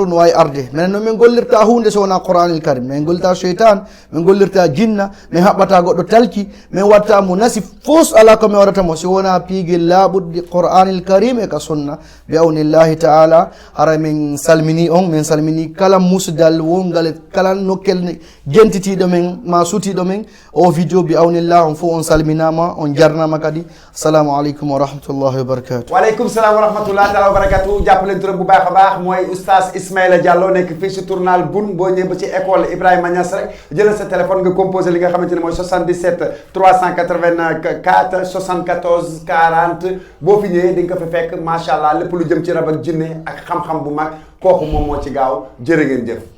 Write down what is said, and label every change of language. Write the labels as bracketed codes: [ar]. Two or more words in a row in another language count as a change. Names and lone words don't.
[ff] no wawi arde minen noon min gollirta hunde so wona Qur'anil Karim min gollirta cheytan min gollirta jinna min haɓɓata goɗɗo talki min watta mo nasi fos ala ko min waɗatamo so wona piiguel laaɓuɗde Qur'anil Karim e ka sunna [ar] بعون الله تعالى [ff] hara min salmini on min salmini kala musdal wongal kala nokkel jentitiɗo men ma sutiɗo men o vidéo [ar] بعون الله [ff] on fof on salminama on jarnama kadi [ar] السلام عليكم ورحمة الله وبركاته. وعليكم السلام ورحمة الله تعالى وبركاته. [wo] jàppale turam bu baax a baax mooy oustaz Ismaïla Diallo nekk fii si tournal Boune boo ñëwee ba ci école Ibrahima Niass rek jëlal sa téléphone nga composé li nga xamante ne mooy 77 384 74 40 boo fi ñëwee di nga ko fi fekk [ar] ما شاء الله [wo] lépp lu jëm ci rab ak jinne ak xam-xam bu mag kooku moom moo ci gaaw jërë ngeen jëf.